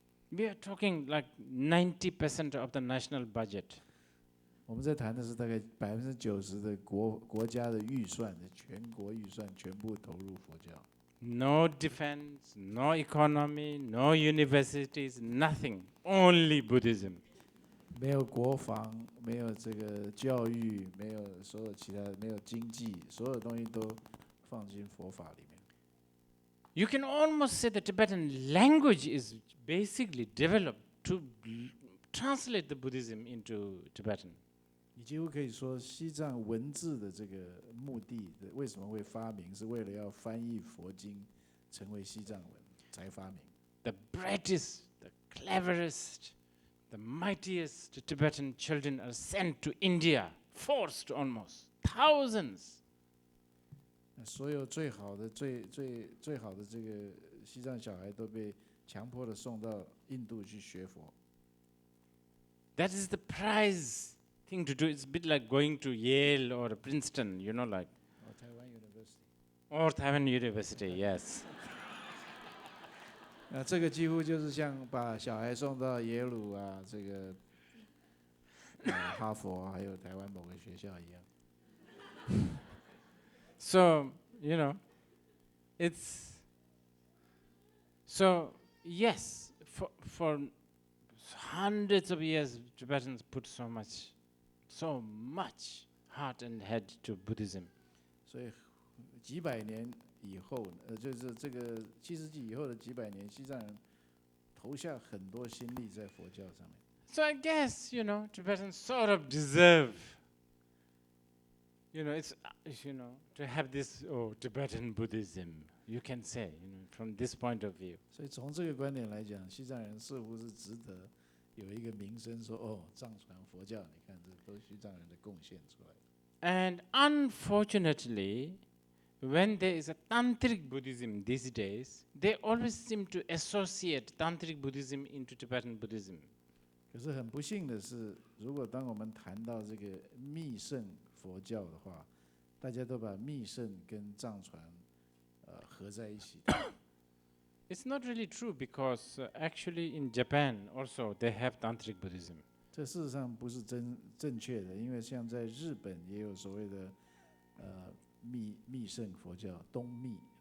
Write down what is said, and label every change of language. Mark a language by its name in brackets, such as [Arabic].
[English] We are talking like 90% of the national budget. [Chinese] 我们在谈的是大概90%的国家的预算，全国预算全部投入佛教。 [English] No defense, no economy, no universities, nothing. Only Buddhism. [Chinese] 没有国防，没有这个教育，没有所有其他的，没有经济，所有东西都放进佛法里面。 [English] You can almost say the Tibetan language is basically developed to translate the Buddhism into Tibetan. [Chinese] 你几乎可以说，西藏文字的这个目的，为什么会发明，是为了要翻译佛经成为西藏文才发明。 [English] The brightest, the cleverest, the mightiest Tibetan children are sent to India, forced almost, thousands. [Chinese] 所有最好的、最好的这个西藏小孩都被强迫的送到印度去学佛。 [English] That is the prize thing to do. It's a bit like going to Yale or Princeton, you know, like. Or Taiwan University. Or Taiwan University, yes. [Chinese] 这个几乎就是像把小孩送到耶鲁啊，这个哈佛还有台湾某个学校一样。 [English] So, you know, it's so yes, for hundreds of years, Tibetans put so much heart and head to Buddhism. [Chinese] 所以几百年以后，就是这个7世纪以后的几百年，西藏人投下很多心力在佛教上面。 [English] So I guess, you know, Tibetans sort of deserve, you know, it's, you know, to have this, Tibetan Buddhism, you can say, you know, from this point of view. [Chinese] 所以从这个观点来讲，西藏人似乎是值得有一个名声说，藏传佛教，你看这都是西藏人的贡献出来的。 [English] And unfortunately, when there is a Tantric Buddhism these days, they always seem to associate Tantric Buddhism into Tibetan Buddhism. [Chinese] 可是很不幸的是，如果当我们谈到这个密乘佛教的话，大家都把密乘跟藏传合在一起。 [English] It's not really true because actually in Japan also they have Tantric Buddhism. [Chinese] 这事实上不是正确的，因为像在日本也有所谓的密乘佛教，东密。